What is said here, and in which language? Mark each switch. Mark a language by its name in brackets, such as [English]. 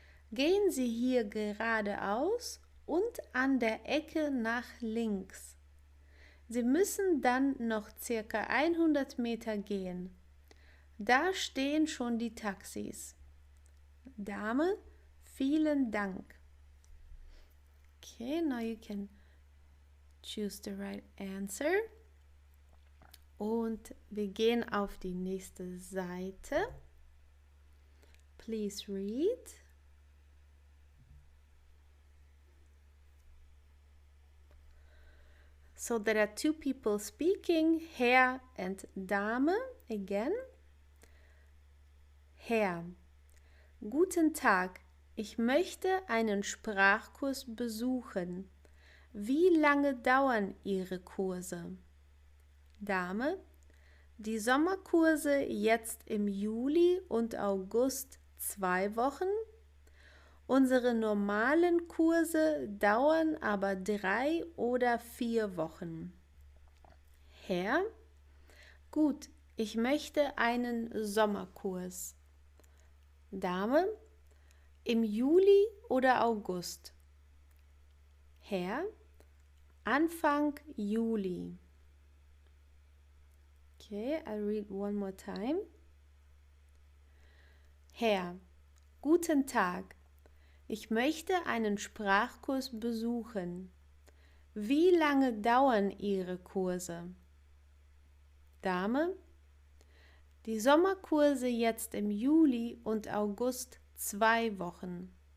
[German] Gehen Sie hier geradeaus und an der Ecke nach links. Sie müssen dann noch circa 100 Meter gehen. Da stehen schon die Taxis. Dame, vielen Dank. [English] Okay, now you can choose the right answer. [German] Und wir gehen auf die nächste Seite. [English] Please read. So there are two people speaking, Herr and Dame again. [German] Herr, guten Tag, ich möchte einen Sprachkurs besuchen. Wie lange dauern Ihre Kurse? Dame, die Sommerkurse jetzt im Juli und August 2 Wochen. Unsere normalen Kurse dauern aber 3 oder 4 Wochen. Herr, gut, ich möchte einen Sommerkurs. Dame, im Juli oder August? Herr, Anfang Juli. [English] Okay, I'll read one more time. [German] Herr, guten Tag. Ich möchte einen Sprachkurs besuchen. Wie lange dauern Ihre Kurse? Dame, die Sommerkurse jetzt im Juli und August 2 Wochen.